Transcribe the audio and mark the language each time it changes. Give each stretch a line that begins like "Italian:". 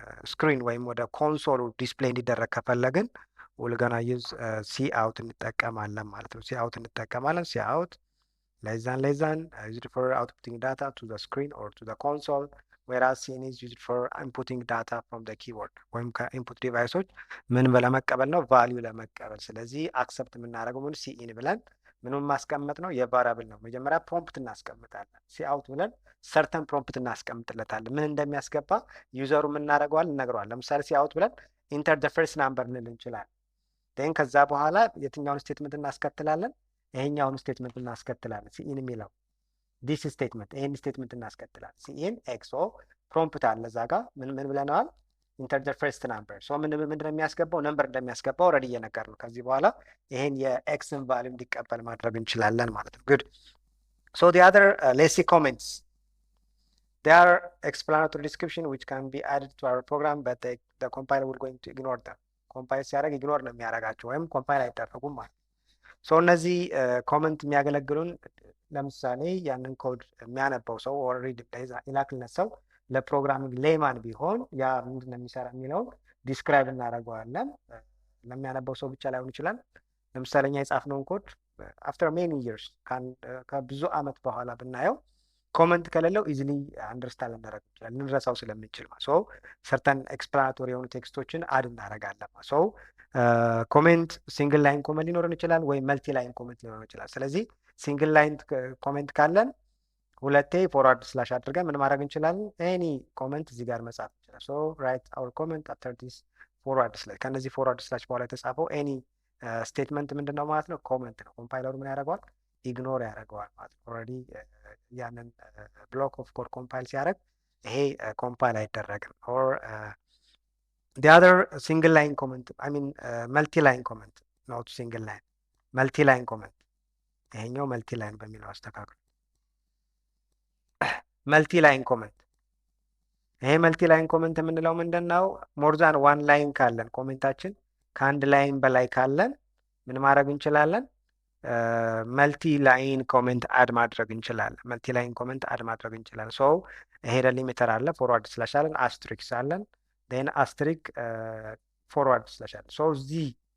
Amharic: ስክሪን ወይም ወደ ኮንሶሉ ዲስፕሌይ እንዲደረግ ከፈለግን we're gonna use cout እንጠቀማለን ማለት ነው። cout እንጠቀማለን። cout less than used for outputting data to the screen or to the console, whereas cin is used for inputting data from the keyboard ወይም ከኢንፑት ዲቫይሶች ምን ለመቀበል ነው? ቫልዩ ለመቀበል። ስለዚህ አክሰፕት የምናደርገው ምን ሲኢን ብለን ምንም ማስቀመጥ ነው? የቫሪያብል ነው። መጀመሪያ ፕሮምፕት እናስቀምጣለን። ሲአውት ብለን ሰርተን ፕሮምፕት እናስቀምጥለታለን። ምን እንደሚያስገባ ዩዘሩ የምናደርገዋለን እነግረዋለን። ለምሳሌ ሲአውት ብለን ኢንተር ደ ፈርስት ናምበር ልንል እንችላለን። ን ከዛ በኋላ የትኛውን ስቴትመንት እናስከትላለን? ይሄኛውን ስቴትመንት እናስከትላለን። ሲኢን የሚለው ዲስ ስቴትመንት ይሄን ስቴትመንት እናስከትላለን። ሲኢን ኤክስ ኦ ፕሮምፕት አለ እዛ ጋር ምን ብለናል? ኢንተር ዘ ፈርስት ናምበር። ሶ ምንድን ነው የሚያስገባው? ነምበር እንደሚያስገባው ኦልሬዲ እየነገር ነው። ከዚህ በኋላ ይሄን የኤክስን ቫልዩ እንዲቀበል ማድረግ እንችላለን ማለት ነው። ጉድ ሶ the other let's see comments.
English: They are explanatory description which can be added to our program, but the compiler will going to ignore them.
Amharic: ኮምፓይል ሲያደርግ ኢግኖር ነው የሚያደርጋቸው ወይም ኮምፓይል አይደረጉም ማለት ነው። ሶ እነዚህ ኮመንት የሚያገለግሉን ለምሳሌ ያንን ኮድ የሚያነበው ሰው ኦልሬዲ ይላክልነት ሰው ለፕሮግራሚንግ ሌማን ቢሆን ያ ምንድን ነው የሚሰራ የሚለውን ዲስክራይብ እናደርገዋለን። ለሚያነበው ሰው ብቻ ላይሆን ይችላል። ለምሳሌ እኛ የጻፍነውን ኮድ አፍተር ሜኒ ይርስ ከብዙ አመት በኋላ ብናየው ኮመንት ከሌለው ኢዚሊ አንደርስታንድ እናደርግ ይችላል ልንረሳው ስለምንችል ሶ ሰርተን ኤክስፕላናቶሪ የሆኑ ቴክስቶችን አድ እናደርጋለን። ሶ ኮሜንት ሲንግል ላይን ኮመንት ሊኖረን ይችላል ወይም መልቲ ላይን ኮመንት ሊኖረን ይችላል። ስለዚህ ሲንግል ላይን ኮሜንት ካለን ሁለቴ ፎርዋርድ ስላሽ አድርገን ምን ማድረግ እንችላለን? ኤኒ ኮመንት እዚህ ጋር መጻፍ እንችላለን። ሶ ራይት አወር ኮመንት አፍተር ዲስ ፎርዋርድ ስላሽ። ከነዚህ ፎርዋርድ ስላሽ በኋላ የተጻፈው ኤኒ ስቴትመንት ምንድን ነው ማለት ነው? ኮመንት ነው። ኮምፓይለሩ ምን ያደርገዋል? ኢግኖር ያደርገዋል ማለት ነው። ኦልሬዲ ያንን ብሎክ ኦፍ ኮድ ኮምፓይል ሲያደርግ ይሄ ኮምፓይል አይደረግም። ኦር the other single line comment, I mean multi line comment, not single line, multi line comment. ይሄኛው መልቲ ላይን በሚለው አስተካክሉ። መልቲ ላይን ኮመንት። ይሄ መልቲ ላይን ኮመንት የምንለው ምንድን ነው? ሞር ዛን ዋን ላይን ካለን ኮሜንታችን ከአንድ ላይን በላይ ካለን ምን ማድረግ እንችላለን? መልቲ ላይን ኮሜንት አድ ማድረግ እንችላለን። መልቲ ላይን ኮሜንት አድ ማድረግ እንችላለን። ሶ ይሄ ሊሚተር አለ፣ ፎርዋርድ ስላሽ አለን፣ አስትሪክስ አለን፣ ዴን አስትሪክ ፎርዋርድ ስላሽ አለን። ሶ እዚህ